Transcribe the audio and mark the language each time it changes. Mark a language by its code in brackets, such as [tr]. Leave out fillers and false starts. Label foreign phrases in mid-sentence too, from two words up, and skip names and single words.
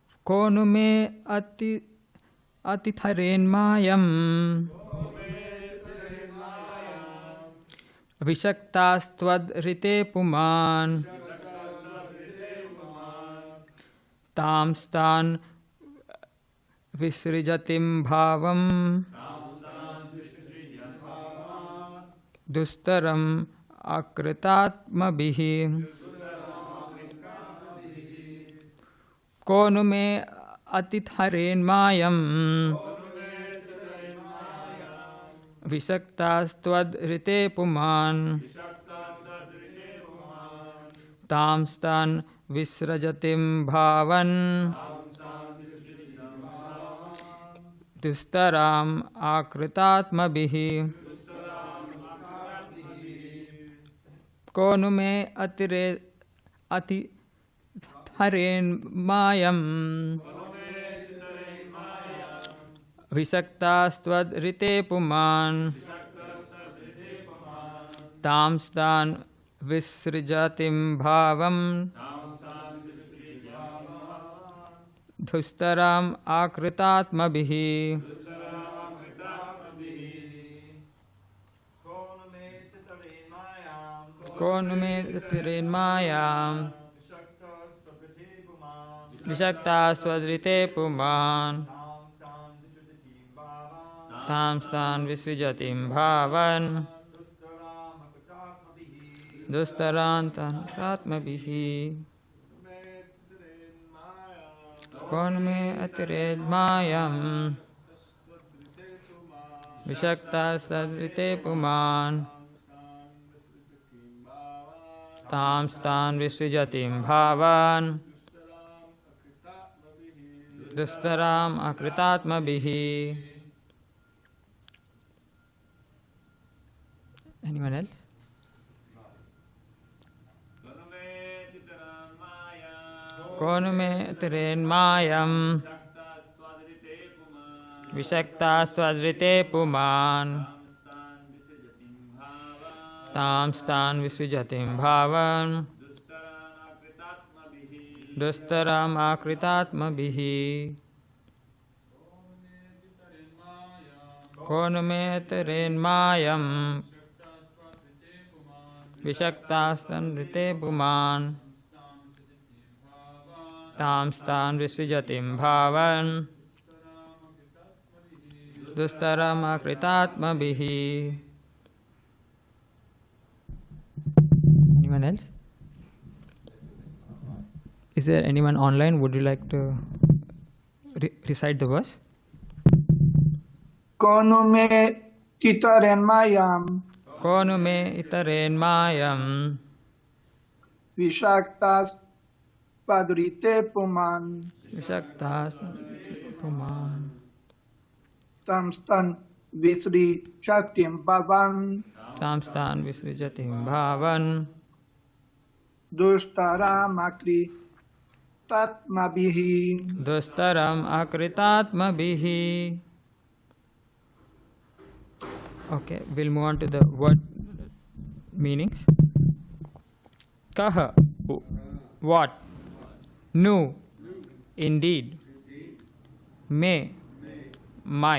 [sa] को नु मेऽतितरेन्मायां विषक्तस्त्वदृते पुमान् तांस्तान् विसृजतीं भावान् दुस्तरामकृतात्मभिः को नु मेऽतितरेन्मायां विषक्तस्त्वदृते पुमान् तांस्तान् विसृजतीं भावान् दुस्तरामकृतात्मभिः को नु मेऽतितरेन्मायां विषक्तस्त्वदृते पुमान् तांस्तान् विसृजतीं भावान् दुस्तरामकृतात्मभिः को नु मेऽतितरेन्मायां विषक्तस्त्वदृते पुमान् तांस्तान् विसृजतीं भावान् दुस्तरामकृतात्मभिः को नु मेऽतितरेन्मायां विषक्तस्त्वदृते पुमान् तांस्तान् विसृजतीं भावान् दुस्तरामकृतात्मभिः [en] Anyone else? [sa] को नु मेऽतितरेन्मायां विषक्तस्त्वदृते पुमान् तांस्तान् विसृजतीं भावान् दुस्तरामकृतात्मभिः को नु मेऽतितरेन्मायां विषक्तस्त्वदृते पुमान् तांस्तान् विसृजतीं भावान् दुस्तरामकृतात्मभिः [en] Anyone else? Is there anyone online? Would you like to recite the verse? [sa] को नु मेऽतितरेन्मायां को नु मेऽतितरेन्मायां विषक्तस्त्वदृते पुमान् विषक्तस्त्वदृते पुमान् तांस्तान् विसृजतीं भावान् तांस्तान् विसृजतीं भावान् दुस्तरामकृतात्मभिः दुस्तरामकृतात्मभिः [en] Okay, we'll move on to the word meanings. Kaha, what? Nu, indeed. Me, my.